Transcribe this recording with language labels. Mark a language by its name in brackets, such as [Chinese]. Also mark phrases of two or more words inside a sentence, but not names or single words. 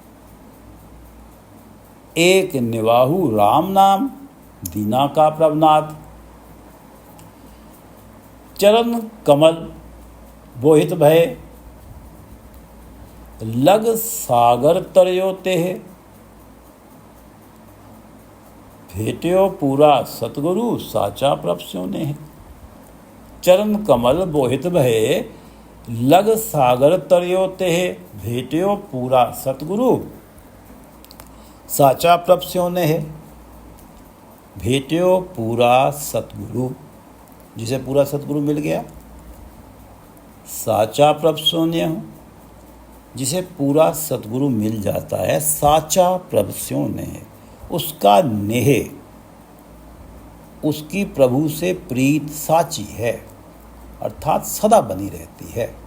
[Hindi] एक निवाहु राम नाम दीना का प्रभनाथ। चरण कमल बोहित भय लग सागर तरयो तेह। भेट्यो पूरा सतगुरु साचा प्रभ स्यों नेह। चरण कमल बोहित भय लग सागर तरयो तेह। भेट्यो पूरा सतगुरु साचा प्रभ स्यों नेह। भेट्यो पूरा सतगुरु, जिसे पूरा सतगुरु मिल गया। साचा प्रभ स्यों नेह, जिसे पूरा सतगुरु मिल जाता है। साचा प्रभ स्यों नेह, उसका नेह, उसकी प्रभु से प्रीत साची है, अर्थात सदा बनी रहती है।